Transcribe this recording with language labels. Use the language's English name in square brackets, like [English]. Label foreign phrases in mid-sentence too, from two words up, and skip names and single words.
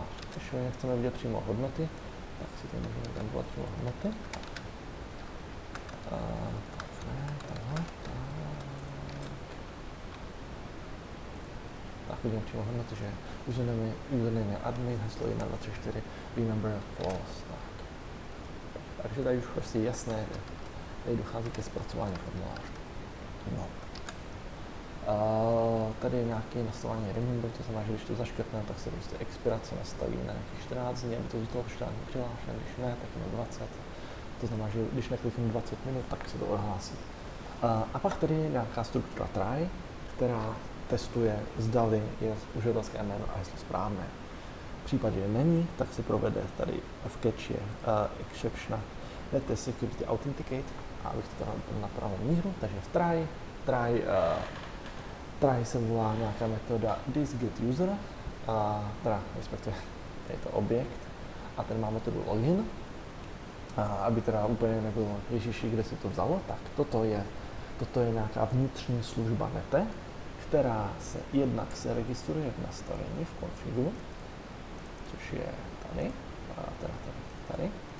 [Czech] Když chceme vidět přímo hodnoty, tak si tady můžeme vydumpovat přímo hodnoty. Tak vidím přímo hodnoty, že username je admin, heslo 1, 2, 3, 4, [English] remember false. [Czech] Tak. Takže tady už je jasné, že tady dochází ke zpracování formuláře. No. Tady je nějaké nastavení remember, to znamená, že když to zaškrtneme, tak se prostě expirace nastaví na nějakých 14 dní, aby to zůstalo 14 dní přihlášené, když ne, tak na 20. To znamená, že když nekliknu 20 minut, tak se to odhlásí. A pak tady je nějaká struktura try, která testuje, zdali je uživatelské jméno a heslo správné. V případě, že není, tak se provede tady v [English] cache exception let security authenticate, [Czech] a abych to dal na pravou míru, takže v try se volá nějaká metoda thisGetUser, teda respektive je to objekt, a ten má metodu login, aby teda úplně nebylo ježiši, kde si to vzalo, tak toto je nějaká vnitřní služba nete, která se jednak se registruje v nastavení v konfigu, což je tady, tady.